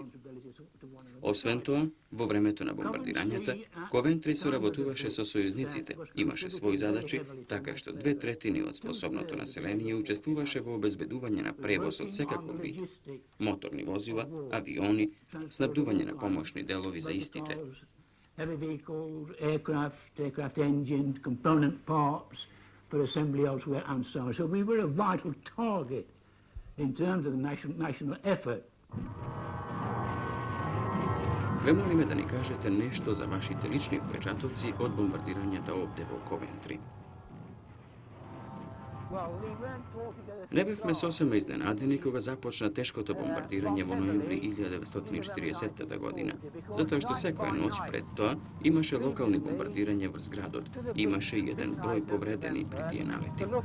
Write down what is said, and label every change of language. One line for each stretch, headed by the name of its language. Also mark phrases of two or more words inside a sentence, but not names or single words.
Macedonian: Освен тоа, во времето на бомбардирањата, Ковентри соработуваше со сојузниците, имаше своји задачи, така што 2/3 од способното население учествуваше во обезбедување на превоз од секаков вид, моторни возила, авиони, снабдување на помошни делови за истите.
English: Heavy vehicles, aircraft engines, component parts for assembly elsewhere, and so on. So we were a vital target in terms of the national effort.
Macedonian: Ве молиме да ни кажете нешто за вашите лични впечатоци од бомбардирањата овде во Ковентри. Не бевме сосема изненадени кога започна тешкото бомбардирање во ноември 1940 година, затоа што секоја ноќ пред тоа имаше локални бомбардирања врз градот, имаше и еден број повредени при тие налети.